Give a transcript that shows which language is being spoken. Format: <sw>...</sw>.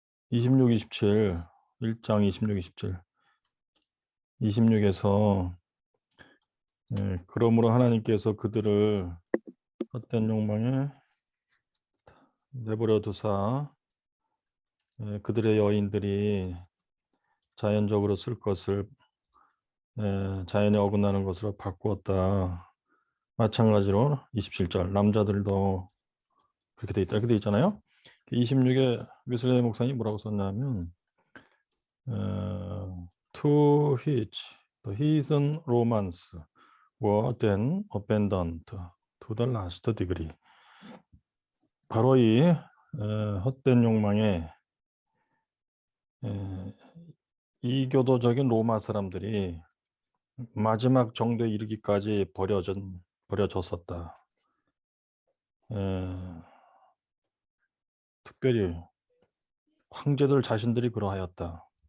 <ko>26, 27, 1장 26, 27, 26에서 그러므로 하나님께서 그들을 헛된 욕망에 내버려 두사 그들의 여인들이 자연적으로 쓸 것을 자연에 어긋나는 것으로 바꾸었다. 마찬가지로 27절 남자들도 그렇게 돼 있다. 이렇게 돼 있잖아요. 26에 웨슬레이 목사님 뭐라고 썼냐면</ko> <en>to which the heathen Romans were then abandoned to the last degree.</en> <ko>바로 이 헛된 욕망에 에, 이교도적인 로마 사람들이 마지막 정도에 이르기까지 버려졌었다. 에, 특별히 황제들 자신들이 그러하였다.</ko>